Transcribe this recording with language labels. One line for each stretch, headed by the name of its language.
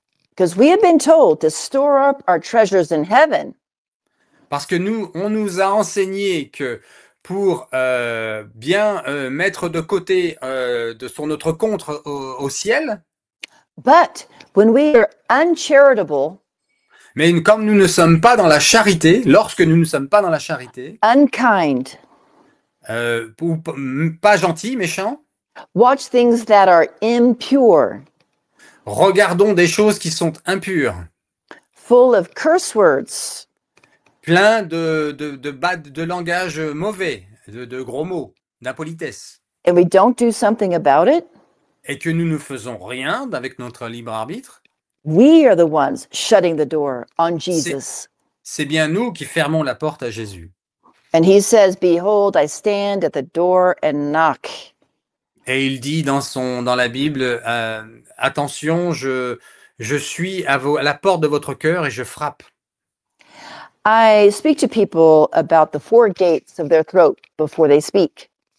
English: Because we have been told to store up our treasures in heaven.
French: Parce que on nous a enseigné que pour bien mettre de côté sur notre compte au ciel,
English: But when we are uncharitable,
French: mais comme nous ne sommes pas dans la charité, lorsque nous ne sommes pas dans la charité,
English: unkind,
French: ou pas gentils, méchants,
English: watch things that are impure,
French: regardons des choses qui sont impures,
English: full of curse words,
French: plein de langage mauvais, de gros mots, d'impolitesse,
English: and we don't do something about it,
French: et que nous ne faisons rien avec notre libre arbitre,
English: we are the ones shutting the door on Jesus.
French: c'est bien nous qui fermons la porte à Jésus.
English: And he says, behold, I stand at the door and knock.
French: Et il dit dans la Bible, attention, je suis à la porte de votre cœur et je frappe.
English: I speak to people about the 4 gates of their throat before they speak.